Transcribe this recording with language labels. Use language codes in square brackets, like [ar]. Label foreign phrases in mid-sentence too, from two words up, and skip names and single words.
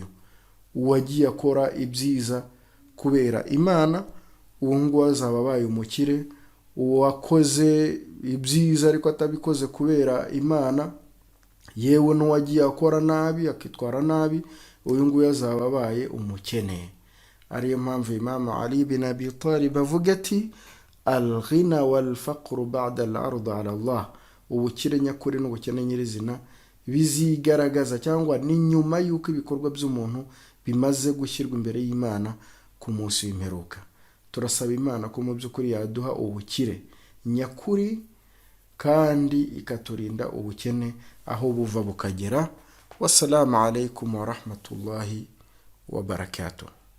[rw] Uwagiye akora ibyiza kubera Imana, uwo nguwo azaba abaye umukire. Uwakoze ibyiza ariko atabikoze kubera Imana, yewe n'uwagiye akora nabi akitwara nabi, uyu nguyu azaba abaye umukene. Ariyo mpamvu Imam Ali bin Abi Talib avuga ati [ar] الغنى والفقر بعد العرض على الله. [rw] Ubukire nyakuri n'ubukene nyirizina bizigaragaza cyangwa ni nyuma y'uko ibikorwa by'umuntu bimaze gushyirwa imbere y'Imana ku munsi w'imperuka. Turasaba Imana ko mu by'ukuri yaduha ubukire nyakuri kandi ikaturinda ubukene aho buva bukagera. [ar] والسلام عليكم ورحمة الله وبركاته.